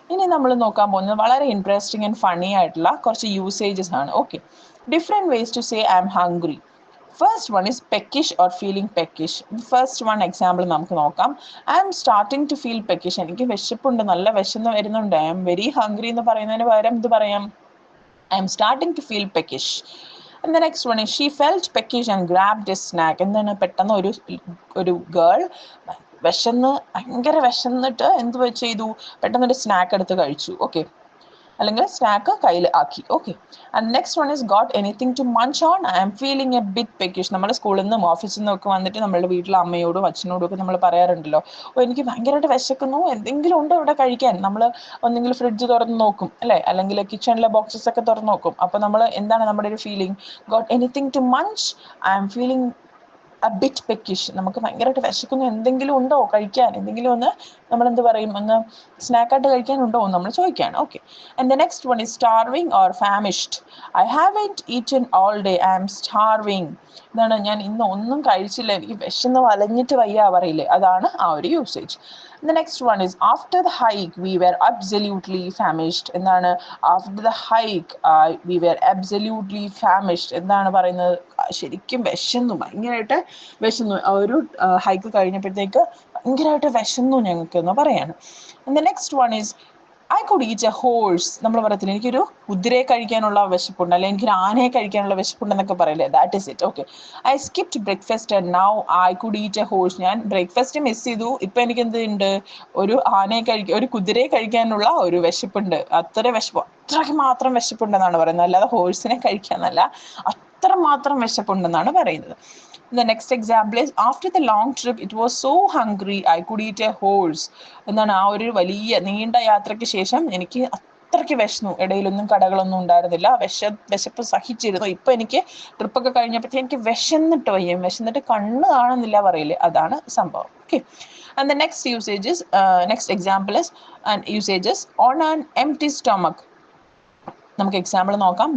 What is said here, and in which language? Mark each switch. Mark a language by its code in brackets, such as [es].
[ml] ഇനി നമ്മൾ നോക്കാൻ പോകുന്നത് വളരെ ഇൻട്രസ്റ്റിംഗ് ആൻഡ് ഫണ്ണി ആയിട്ടുള്ള കുറച്ച് യൂസേജസ് ആണ്. [en] Okay, different ways to say I'm hungry. First one is peckish or feeling peckish. First one example [ml] നമുക്ക് നോക്കാം. [en] I'm starting to feel peckish. [ml] എനിക്ക് വിശപ്പുണ്ട്, നല്ല വിശന്ന് വരുന്നുണ്ട്. [en] I'm very hungry [ml] എന്ന് പറയുന്നതിന് പകരം എന്ത് പറയാം? [en] I'm starting to feel peckish. And the next one is she felt peckish and grabbed a snack. [ml] എന്താണ്, പെട്ടെന്ന് ഒരു ഗേൾ ഭയങ്കര വിശന്നിട്ട് എന്ത് ചെയ്തു, പെട്ടെന്നൊരു സ്നാക്ക് എടുത്ത് കഴിച്ചു. [en] okay, [ml] അല്ലെങ്കിൽ സ്നാക്ക് കയ്യിൽ ആക്കി. [en] Okay, and next one is got anything to munch on. I'm feeling a bit peckish. [ml] നമ്മുടെ സ്കൂളിൽ നിന്നും ഓഫീസിൽ നിന്നും ഒക്കെ വന്നിട്ട് നമ്മുടെ വീട്ടിലെ അമ്മയോടും അച്ഛനോടും ഒക്കെ നമ്മൾ പറയാറുണ്ടല്ലോ, ഓ എനിക്ക് ഭയങ്കരമായിട്ട് വിശക്കുന്നു, എന്തെങ്കിലും ഉണ്ടോ ഇവിടെ കഴിക്കാൻ. നമ്മൾ ഒന്നെങ്കിൽ ഫ്രിഡ്ജ് തുറന്ന് നോക്കും അല്ലേ, അല്ലെങ്കിൽ കിച്ചണിലെ ബോക്സസ് ഒക്കെ തുറന്ന് നോക്കും. അപ്പോൾ നമ്മൾ എന്താണ് നമ്മുടെ ഒരു feeling? [en] Got anything to munch, I'm feeling a bit peckish. [ml] നമുക്ക് ഭയങ്കരമായിട്ട് വിശക്കുന്നു, എന്തെങ്കിലും ഉണ്ടോ കഴിക്കാൻ, എന്തെങ്കിലും ഒന്ന് നമ്മൾ എന്ത് പറയും, ഒന്ന് സ്നാക്കായിട്ട് കഴിക്കാനുണ്ടോ എന്ന് നമ്മൾ ചോദിക്കുകയാണ്. [en] Okay, and the next one is starving or famished. I haven't eaten all day, I am starving. [ml] എന്താണ്, ഞാൻ ഇന്ന് ഒന്നും കഴിച്ചില്ല, എനിക്ക് വിശന്ന് വലഞ്ഞിട്ട് വയ്യ പറയില്ലേ, അതാണ് ആ ഒരു usage. [en] The next one is after the hike we were absolutely famished. എന്താണ്, after the hike we were absolutely famished. [ml] എന്താണ് പറയുന്നത്, ശരിക്കും വിശന്നു, ഭയങ്കരമായിട്ട് വിശന്നു. ആ ഒരു ഹൈക്ക് കഴിഞ്ഞപ്പോഴത്തേക്ക് ഭയങ്കരമായിട്ട് വിശന്നു ഞങ്ങൾക്ക് എന്ന് പറയാണ്. [en] And the next one is I could eat a horse. [ml] നമ്മൾ പറയത്തില്ല എനിക്കൊരു കുതിരയെ കഴിക്കാനുള്ള വിശപ്പുണ്ട്, അല്ലെങ്കിൽ എനിക്കൊരു ആനയെ കഴിക്കാനുള്ള വിശപ്പുണ്ടെന്നൊക്കെ പറയില്ലേ, [en] That is it. Okay, I skipped breakfast and now I could eat a horse. [ml] ഞാൻ ബ്രേക്ക്ഫാസ്റ്റ് മിസ് ചെയ്തു, ഇപ്പം എനിക്ക് എന്തുണ്ട്, ഒരു കുതിരയെ കഴിക്കാനുള്ള ഒരു വിശപ്പുണ്ട്. അത്രയ്ക്ക് മാത്രം വിശപ്പുണ്ടെന്നാണ് പറയുന്നത്, അല്ലാതെ ഹോഴ്സിനെ കഴിക്കാന്നല്ല, അത്ര മാത്രം വിശപ്പുണ്ടെന്നാണ് പറയുന്നത്. [en] The next example is after the long trip it was so hungry I could eat a horse. [ml] എന്താണ്, ആ ഒരു വലിയ നീണ്ട യാത്രയ്ക്ക് ശേഷം എനിക്ക് അത്രയ്ക്ക് വിശന്നു, ഇടയിലൊന്നും കടകളൊന്നും ഉണ്ടായിരുന്നില്ല, വിശപ്പ് സഹിച്ചിരുന്നു. ഇപ്പൊ എനിക്ക് ട്രിപ്പൊക്കെ കഴിഞ്ഞപ്പോഴത്തേക്ക് എനിക്ക് വിശന്നിട്ട് കണ്ണ് കാണുന്നില്ല പറയില്ലേ, അതാണ് സംഭവം. [en] Okay, and the next example is usages on an empty stomach. [ml] നമുക്ക് എക്സാമ്പിൾ നോക്കാം.